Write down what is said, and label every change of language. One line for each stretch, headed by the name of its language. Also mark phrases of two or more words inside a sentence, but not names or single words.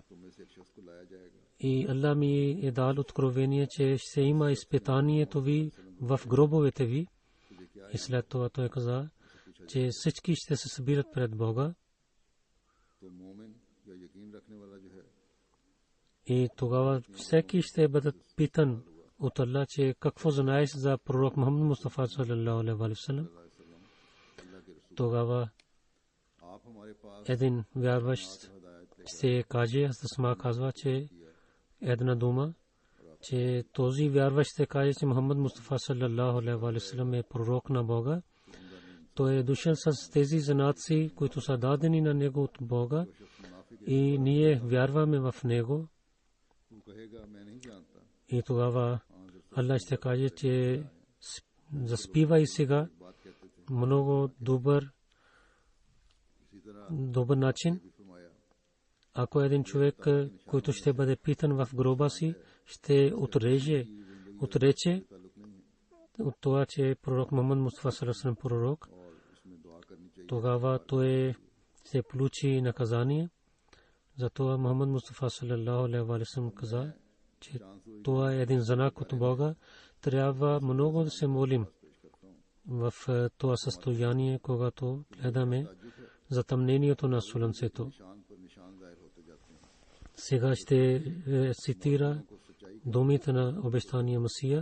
Bulgarian: И Аллах ми е дал откровение, че ще има изпитанието ви в гробовете ви. И след това той каза, че всички ще се събират пред Бога. И тогава всеки ще бъде питан от Аллах, че какво знаеш за пророк Мухаммад Мустафа
Arabic: صلى الله عليه وسلم.
Bulgarian: Тогава един вярващ ще каже, Асма казва, че една дума, че този вярващ ще каже, че Мухаммад Мустафа
Arabic: صلى الله عليه وسلم
Bulgarian: е пророк на Бога. Той е дошъл с тези знаци, които са дадени на него от Бога, и ние вярваме в него. И тогава Аллах ще каже, че заспивай сега много добър начин. Ако един човек, който ще бъде питан в гроба си, ще отрече от това, че пророк Мухаммад Мустафа
Arabic: صلى الله عليه وسلم
Bulgarian: пророк, тогава той ще получи наказание. Затова Мухаммад Мустафа
Arabic: صلى الله عليه وسلم
Bulgarian: каза, че това е един знак от Бога. Трябва много да се молим в това състояние, когато гледаме затъмнението на слънцето. Сега ще цитира думите на обещания Месия.